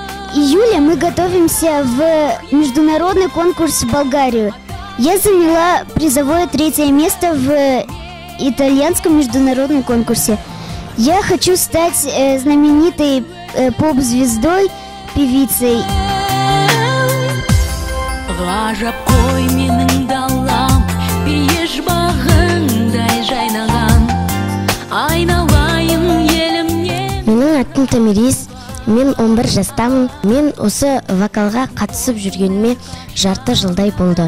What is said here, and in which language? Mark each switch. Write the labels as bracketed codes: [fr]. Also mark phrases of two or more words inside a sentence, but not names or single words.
[ru] В июле мы готовимся в международный конкурс в Болгарию. Я заняла призовое 3 место в итальянском международном конкурсе. Я хочу стать знаменитой поп-звездой, певицей. [kk] Менің атым Тамирис, мен 11 жастамын. Мен осы вокалға қатысып жүргеніме жарты жылдай болды.